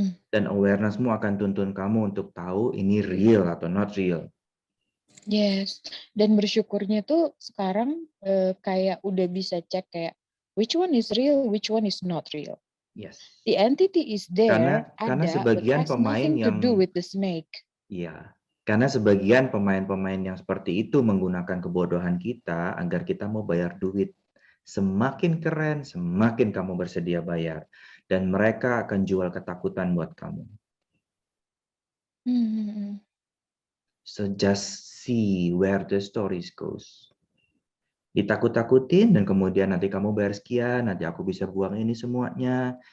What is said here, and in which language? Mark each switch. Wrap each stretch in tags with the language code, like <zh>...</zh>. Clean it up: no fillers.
<id>Dan awarenessmu akan tuntun kamu untuk tahu ini real atau</id> <en>not real. Yes,</en> <id>dan bersyukurnya tuh sekarang kayak udah bisa cek kayak</id> <en>which one is real, which one is not real. Yes. The entity is there,</en> <id>karena sebagian pemain yang</id> <en>to do with the snake.</en> <id>Iya, karena sebagian pemain-pemain yang seperti itu menggunakan kebodohan kita agar kita mau bayar duit. Semakin keren, semakin kamu bersedia bayar, dan mereka akan jual ketakutan buat kamu.</id> <en>So just see where the stories goes.</en> <id>Ditakut-takutin dan kemudian nanti kamu bayar sekian, nanti aku bisa buang ini semuanya.</id>